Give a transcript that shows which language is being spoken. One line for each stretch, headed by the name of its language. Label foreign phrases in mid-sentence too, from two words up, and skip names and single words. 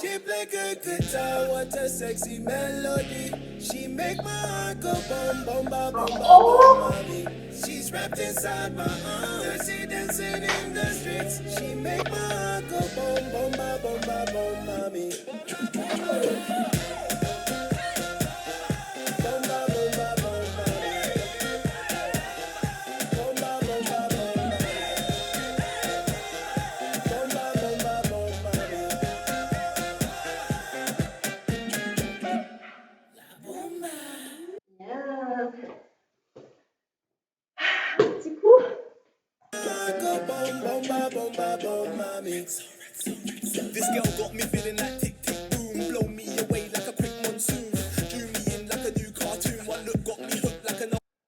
English: She play good guitar, what a sexy melody. She make my heart go boom, boom, ba, boom, ba, boom, mommy. She's wrapped inside my arms. She dancing in the streets. She make my heart go boom, boom, ba, boom, ba, boom, mommy. Boom, ba, boom, ba, boom, mommy. Boom, ba, boom, ba, boom, mommy. Boom, ba, boom, ba, boom, mommy.
French: Bien. Un petit coup.
English: Go boom, boom, ba, boom, ba, boom, mommy. This girl got me feeling like tick, tick, boom. Blow me away like a quick monsoon. Drew me in like a new cartoon. One look got me hooked like an